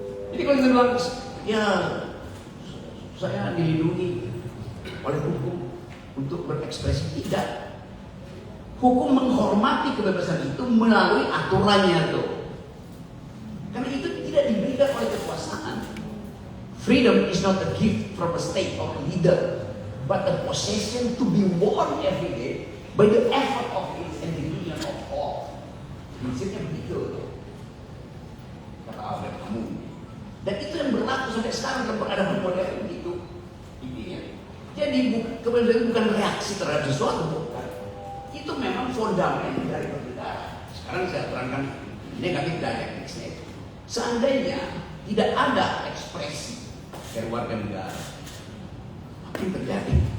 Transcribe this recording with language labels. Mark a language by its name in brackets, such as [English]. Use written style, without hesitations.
[Indonesian] Jadi kalau kita bilang, ya saya dilindungi oleh hukum untuk berekspresi, tidak. Hukum menghormati kebebasan itu melalui aturannya tuh. Karena itu tidak diberikan oleh kekuasaan. [English] Freedom is not a gift from a state or a leader, but a possession to be worn every day by the effort of its individual of all. [Indonesian] Prinsipnya begitu, kata Albert Camus. Dan itu yang berlaku sampai sekarang dalam peradaban modern begitu. Intinya. Jadi kebebasan bukan reaksi terhadap sesuatu, bukan. Itu memang fundament dari bernegara. Sekarang saya terangkan negatif dialektiknya. Seandainya tidak ada ekspresi dari warga negara, apa yang terjadi?